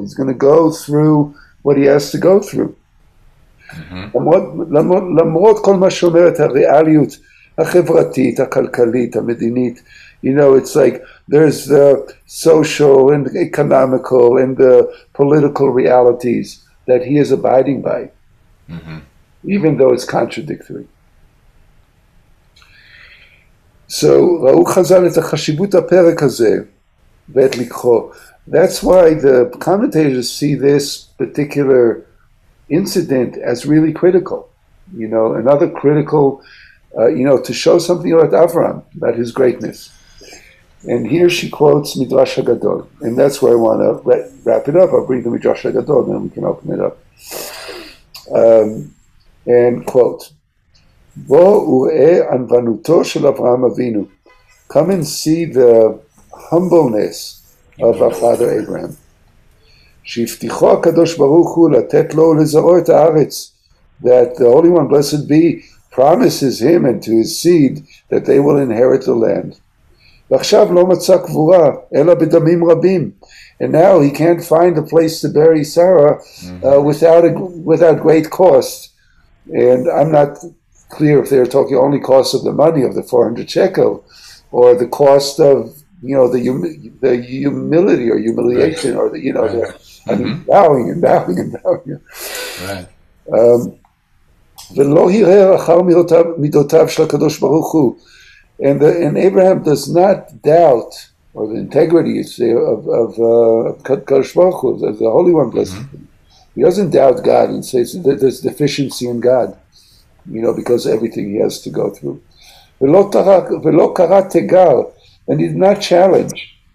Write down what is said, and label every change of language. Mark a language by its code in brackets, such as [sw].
[en] He's going to go through what he has to go through. [he] למרות כל מה שאומרת הריאליות החברתית, הכלכלית, המדינית, [en] you know, it's like there's the social and economical and the political realities that he is abiding by, even though it's contradictory. [he] So, ראו חז"ל את החשיבות הפרק הזה ואת לקחו. [en] That's why the commentators see this particular incident as really critical. You know, another critical, you know, to show something about Avraham, about his greatness. And here she quotes Midrash HaGadol. And that's where I want to wrap it up. I'll bring the Midrash HaGadol, then we can open it up. And quote, [he] Bo u'e anvanuto shel Avraham Avinu. [en] Come and see the humbleness of our father Abraham. [he] שהבטיחו הקדוש ברוך הוא לתת לו ולזרעו את הארץ. [en] That the Holy One, blessed be, promises him and to his seed that they will inherit the land. [he] ועכשיו לא מצא קבורה, אלא בדמים רבים. [en] And now he can't find a place to bury Sarah without great cost. And I'm not clear if they're talking only cost of the money of the 400 shekel, or the cost of, you know, the humility or humiliation, or the, you know, I mean, bowing and bowing and bowing. Right. [he] ולא הרהר אחר מידותיו של הקדוש ברוך הוא, [en] and Abraham does not doubt, or the integrity, you say, of Kadosh Baruch Hu, of the Holy One, blessed. He doesn't doubt God and says that there's deficiency in God, because of everything he has to go through. [he] V'lo kara tegar, [en] and he did not challenge.